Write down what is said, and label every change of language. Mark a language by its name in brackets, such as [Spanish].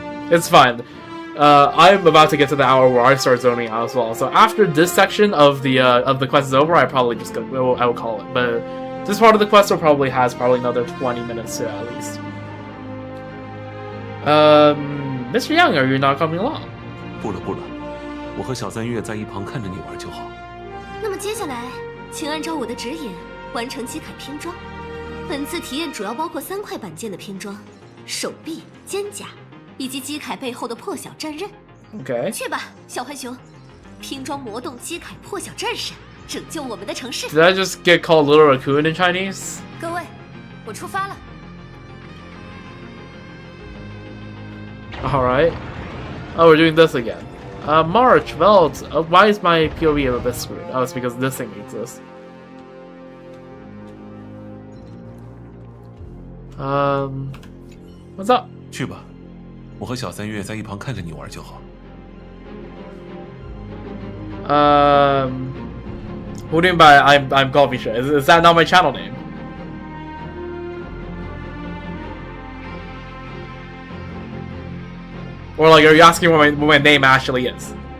[English] It's fine. I'm about to get to the hour where I start zoning out as well. So after this section of the quest is over, I probably just I will call it. But this part of the quest has probably another 20 minutes to at least. Mr. Young, are you not coming along? [Chinese] 不了，我和小三月在一旁看着你玩就好。那么接下来，请按照我的指引完成机铠拼装。本次体验主要包括3块板件的拼装：手臂、肩胛。以及机铠背后的破晓战刃。 [English] Okay. [Chinese] 去吧，小浣熊，拼装魔动机铠破晓战士，拯救我们的城市。 [English] Did I just get called Little Raccoon in Chinese? [Chinese] 各位，我出发了。 [English] All right. Oh, we're doing this again. March, Veld. Why is my POV a bit screwed? Oh, it's because this thing exists. What's up? [Chinese] 去吧。我和小三月在一旁看着你玩就好。 [English] What do you mean by I'm called Misha? Is that not my channel name? Or like, are you asking what my name actually is?